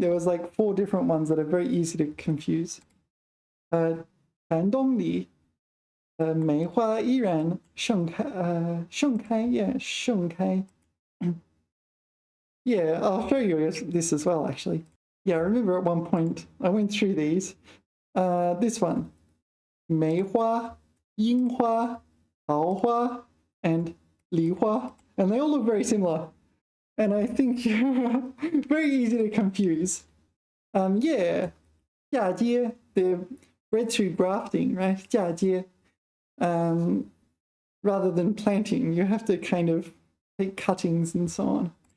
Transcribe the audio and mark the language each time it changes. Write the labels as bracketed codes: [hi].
[en] There was like 4 different ones that are very easy to confuse. [zh] 寒冬里梅花依然盛开. Yeah, 盛开. [en] Yeah, I'll show you this as well, actually. Yeah, I remember at one point I went through these. This one, 梅花, 樱花, 桃花, and 梨花. And they all look very similar. And I think very easy to confuse. Yeah, 嫁接, they're bred through grafting, right? [zh] 嫁接. [en] Rather than planting, you have to kind of take cuttings and so on.